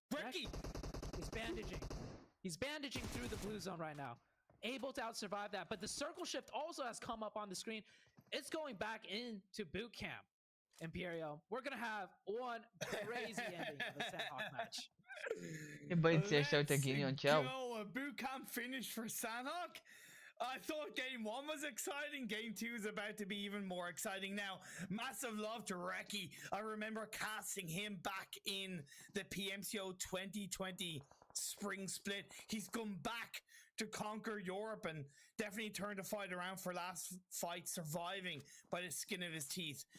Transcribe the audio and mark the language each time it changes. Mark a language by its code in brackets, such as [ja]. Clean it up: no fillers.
[en] Ricky! He's bandaging. He's bandaging through the blue zone right now. Able to out-survive that, but the circle shift also has come up on the screen. It's going back into boot camp. Imperial, we're gonna have one crazy ending of the Sandhawk match. [ro] Băieții ăștia, uite ghinion ce au. [en] A boot camp finish for Sandhawk. I thought game 1 was exciting. Game 2 is about to be even more exciting now. Massive love to Reki. I remember casting him back in the Pmco 2020 spring split. He's come back to conquer Europe and definitely turned the fight around for last fight, surviving by the skin of his teeth.